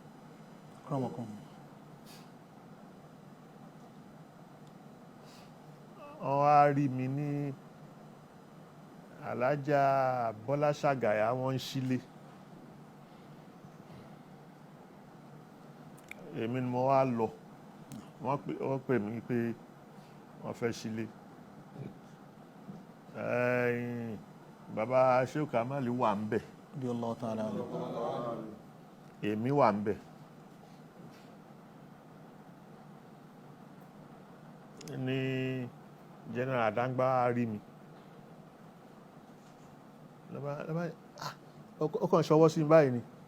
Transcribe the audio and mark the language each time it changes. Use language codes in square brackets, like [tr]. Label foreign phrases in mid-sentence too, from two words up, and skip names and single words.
[yo] wọ́n wá rí mi ní Alájà Bọ́lá Ṣàgàyà wọ́n ń sílé èmi ni mo wá lọ wọ́n pè mí pé wọ́n fẹ́ sílé bàbá Sheikh Kamali wà ń bẹ̀, [ar] رضي الله تعالى عنه. [yo] èmi wà ń bẹ̀. Ní General Adangba rí mi. Ó kàn ṣọwọ́ sí mi báyìí ni.